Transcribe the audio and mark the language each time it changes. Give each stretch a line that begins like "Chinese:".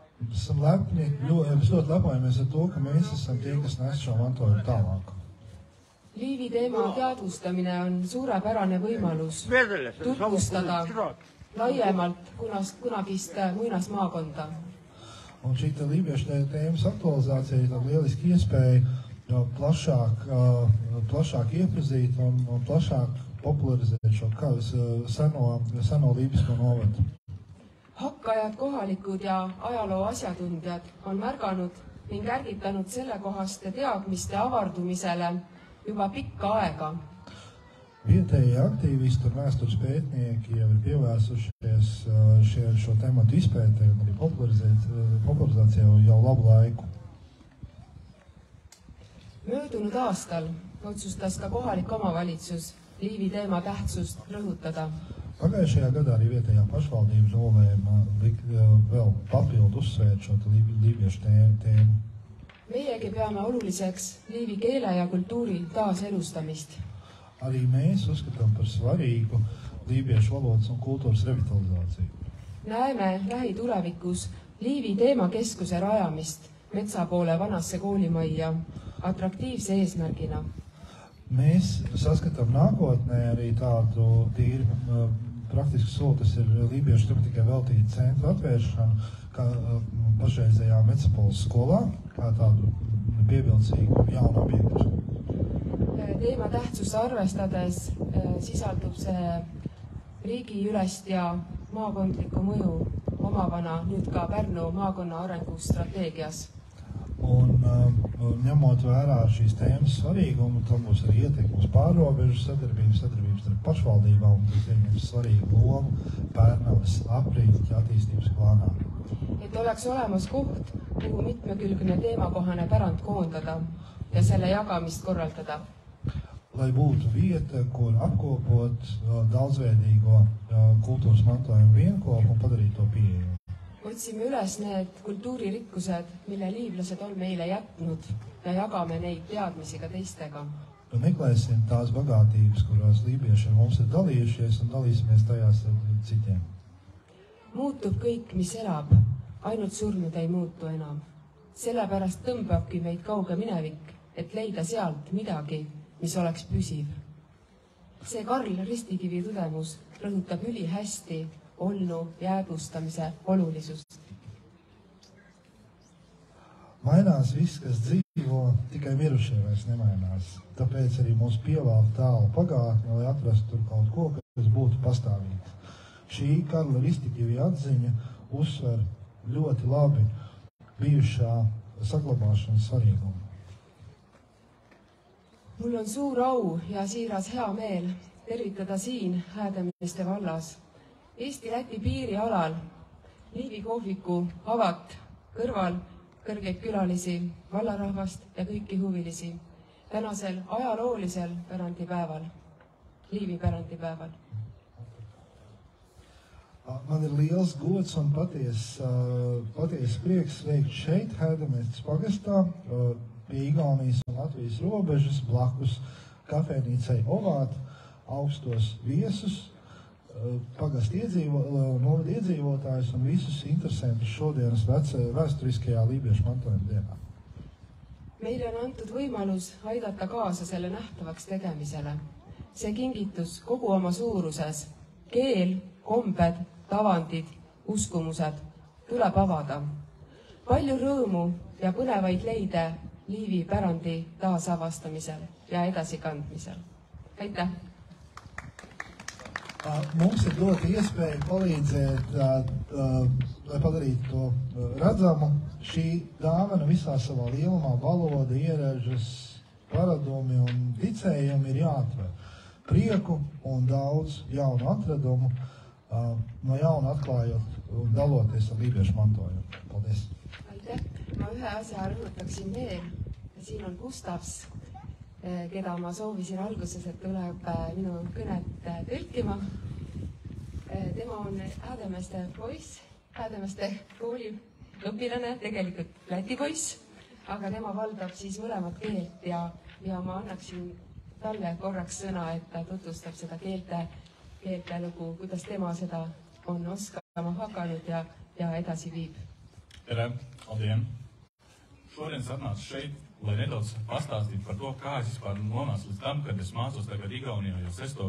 Latvian: Esam lepni, mēs ļoti lepojamies ar to, ka mēs esam tie, kas nes šo mantojumu tālāk.
Estonian: Liivi teema teadvustamine on suurepärane võimalus tutvustada laiemalt kunagist muinasmaakonda.
Latvian: Un šī lībiešu tēmas aktualizācija ir lieliski iespēja plašāk iepazīt un plašāk popularizēt šo seno lībisko novadu.
Estonian: Hakkajad, kohalikud ja ajaloo asjatundjad on märganud ning ärgitanud sellekohaste teadmiste avardumisele juba pikka aega.
Latvian: Vietējie aktīvisti un vēstures pētnieki jau ir pievērsušies šo tematu izpētē un arī popularizācijā jau labu laiku.
Estonian: Möödunud aastal otsustas ka kohalik omavalitsus Liivi teema tähtsust rõhutada.
Latvian: Pagājušajā gadā arī vietējā pašvaldība nolēma vēl papildu uzsvērt šo lībiešu tēmu.
Estonian: Meiegi peame oluliseks Liivi keele ja kultuuri taaselustamist.
Latvian: Arī mēs uzskatām par svarīgu lībiešu valodas un kultūras revitalizāciju.
Estonian: Näeme lähitulevikus Liivi teemakeskuse rajamist metsa poole vanasse koolimajja atraktiivse eesmärgina.
Latvian: Mēs saskatām nākotnē arī tādu tīri praktisku soli, tas ir lībiešu tematikai veltīta centra atvēršanu, kā pašreizējā Metsapoles skolā, kā tādu pievilcīgu jaunu objektu.
Estonian: Teema tähtsust arvestades sisaldub see riigiülest ja maakondlikku mõju omavana nüüd ka Pärnu maakonna arengustrateegias.
Latvian: Un ņemot vērā šīs tēmas svarīgumu, tam būs arī ietekmes pārrobežu sadarbības ar pašvaldībām, un tas ieņems svarīgu lomu Pērnavas aprīļa attīstības plānā.
Estonian: Et oleks olemas koht, kuhu mitmekülgne teemakohane pärand koondada ja selle jagamist korraldada.
Latvian: Lai būtu vieta, kur apkopot daudzveidīgo kultūras mantojumu vienkopu un padarīt to pieejamu.
Estonian: Otsime üles need kultuuririkkused, mille liivlased on meile jätnud ja jagame neid teadmisi ka teistega.
Latvian: Meklēsim tās bagātības, kurās lībieši mums ir dalījušies un dalīsimies tajās ar citiem.
Estonian: Muutub kõik, mis elab, ainult surnud ei muutu enam. Sellepärast tõmbabki meid kauge minevik, et leida sealt midagi, mis oleks püsiv. See Karl Ristikivi tõdemus rõhutab ülihästi olnu jäädvustamise olulisust.
Latvian: Mainās viss, kas dzīvo, tikai mirušie vairs nemainās. Tāpēc arī mums pievēl tālu pagātni, lai atrastu tur kaut ko, kas būtu pastāvīgs. Šī Karla Ristikivi atziņa uzsver ļoti labi bijušā saglabāšanas svarīgumu.
Estonian: Mul on suur au ja siiras hea meel tervitada siin Häädemeeste vallas Eesti-Läti piirialal Liivi kohviku avat kõrval kõrgeid külalisi, vallarahvast ja kõiki huvilisi tänasel ajaloolisel pärandipäeval, Liivi pärandipäeval.
Latvian: Man ir liels gods un paties prieks sveikt šeit, Hēdemestes pagastā, pie Igaunijas un Latvijas robežas, blakus kafejnīcai Ovāt, augstos viesus, pagastu novada iedzīvotājus un visus interesantus šodienas vēsturiskajā lībiešu mantojuma dienā.
Estonian: Meile on antud võimalus aidata kaasa selle nähtavaks tegemisele. See kingitus kogu oma suuruses, keel, kombed, tavandid, uskumused tuleb avada. Palju rõõmu ja põnevaid leide Liivi pärandi taasavastamisel ja edasikandmisel. Aitäh!
Latvian: Mums ir dota iespēja palīdzēt, lai padarītu to redzamu. Šī dāvana visā savā lielumā, valoda, ieražas, paradumi un ticējumi ir jāatver. Prieku un daudz jaunu atradumu, no jauna atklājot un daloties ar lībiešu mantojumu. Paldies!
Estonian: Aitäh! Ma ühe asja rõhutaksin veel. Siin on Gustavs, keda ma soovisin alguses, et tuleb minu kõnet tõlkima. Tema on Häädemeeste poiss, Häädemeeste kooli õpilane, tegelikult Läti poiss, aga tema valdab siis mõlemat keelt ja ma annaksin talle korraks sõna, et ta tutvustab seda keelte lugu, kuidas tema seda on oskama hakanud ja edasi viib. Tere,
Latvian: labdien! Šodien satnācu šeit, lai nedaudz pastāstītu par to, kā es vispār nonācu līdz tam, kad es mācos tagad Igaunijā jau 6.